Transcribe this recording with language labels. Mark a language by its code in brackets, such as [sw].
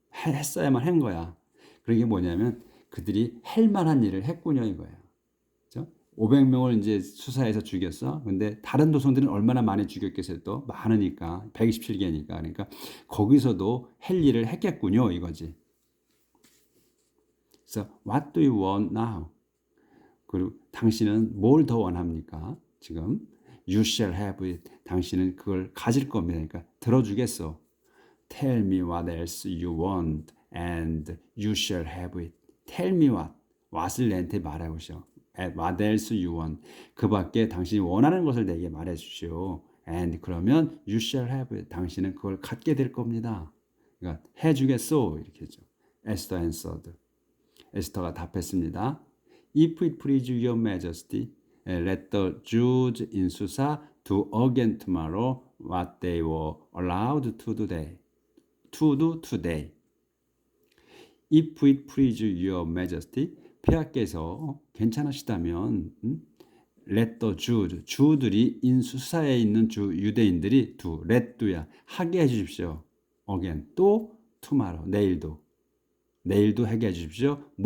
[ko] 했어야만 한 거야. 그게 뭐냐면 그들이 할 만한 일을 했군요 이거예요. 500명을 이제 수사해서 죽였어. 근데 다른 도성들은 얼마나 많이 죽였겠어요? 또 많으니까 127개니까. 그러니까 거기서도 할 일을 했겠군요, 이거지. 그래서 [en] what do you want now? [ko] 그리고 당신은 뭘 더 원합니까? 지금 [en] you shall have it. [ko] 당신은 그걸 가질 겁니다. 그러니까 들어주겠어. [en] Tell me what else you want and you shall have it. Tell me what. [ko] what을 내한테 말해보시오. [en] What else you want? [ko] 그 밖에 당신이 원하는 것을 내게 말해 주시오. [en] And [ko] 그러면 [en] you shall have it. [ko] 당신은 그걸 갖게 될 겁니다. 그러니까 해주겠소. 이렇게 했죠. [en] Esther answered. [ko] 에스터가 답했습니다. [en] If it please your majesty, let the Jews in Susa do again tomorrow what they were allowed to do today. If it please your majesty, [ko] 폐하께서 괜찮으시다면 [en] let the Jews, [ko] 주들이 인수사에 있는 유대인들이 let도야 하게 해주십시오. again 또 tomorrow 내일도 하게 해주십시오.